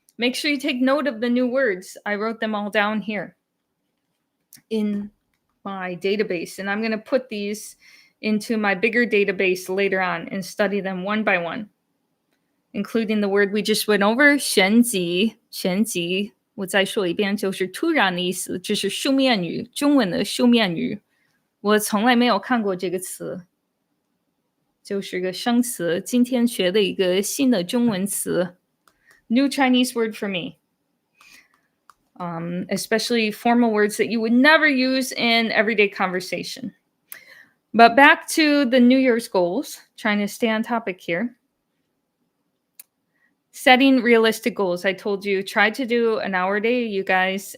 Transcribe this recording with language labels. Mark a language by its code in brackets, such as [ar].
[en] Make sure you take note of the new words. I wrote them all down here in my database, and I'm going to put these into my bigger database later on and study them one by one, including the word we just went over, 玄级. [zh] 玄级我再说一遍，就是突然的意思，这是书面语，中文的书面语。我从来没有看过这个词，就是个生词，今天学的一个新的中文词。 [en] New Chinese word for me. Especially formal words that you would never use in everyday conversation. But back to the New Year's goals, trying to stay on topic here. Setting realistic goals. I told you, try to do an hour a day, you guys.